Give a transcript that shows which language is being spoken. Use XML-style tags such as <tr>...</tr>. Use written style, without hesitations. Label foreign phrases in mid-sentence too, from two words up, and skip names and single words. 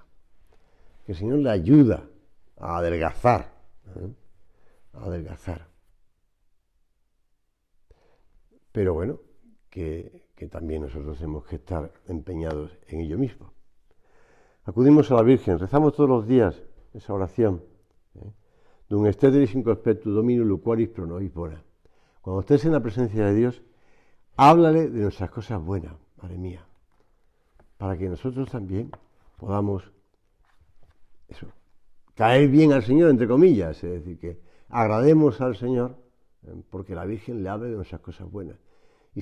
<es>Que el Señor le ayuda a adelgazar. A adelgazar. Pero bueno, que también nosotros tenemos que estar empeñados en ello mismo. Acudimos a la Virgen, rezamos todos los días esa oración.</es> <la>Dum esteteris in conspectu Domini loquaris pro nobis bona.</la> <es>Cuando estés en la presencia de Dios, háblale de nuestras cosas buenas, Madre mía, para que nosotros también podamos caer bien al Señor, entre comillas, es decir, que agrademos al Señor porque la Virgen le hable de nuestras cosas buenas.</es>